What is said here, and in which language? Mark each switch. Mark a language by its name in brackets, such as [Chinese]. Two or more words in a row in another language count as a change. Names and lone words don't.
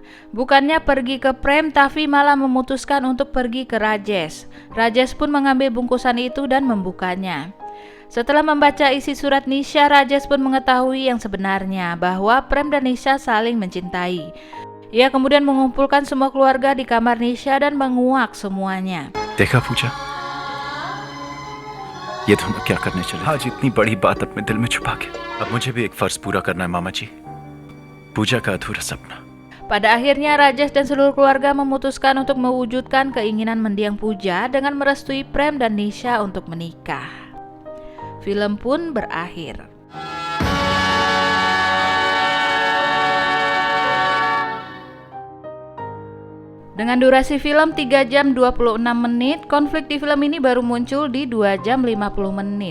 [Indonesian] Bukannya pergi ke Prem, Tavi malah memutuskan untuk pergi ke Rajesh. Rajesh pun mengambil bungkusan itu dan membukanya. Setelah membaca isi surat Nisha, Rajesh pun mengetahui yang sebenarnya bahwa Prem dan Nisha saling mencintai. Ia kemudian mengumpulkan semua keluarga di kamar Nisha dan menguak semuanya. [Hindi] देखा पूजा, ये दोनों क्या करने चले? आज इतनी बड़ी बात अपने दिल में छुपा के। अब मुझे भी एक फर्ज पूरा करना है मामा जी, पूजा का अधूरा सपना। [Indonesian] Pada akhirnya Rajesh dan seluruh keluarga memutuskan untuk mewujudkan keinginan mendiang Puja dengan merestui Prem dan Nisha untuk menikah. Film pun berakhir. Dengan durasi film 3 jam 26 menit, konflik di film ini baru muncul di 2 jam 50 menit.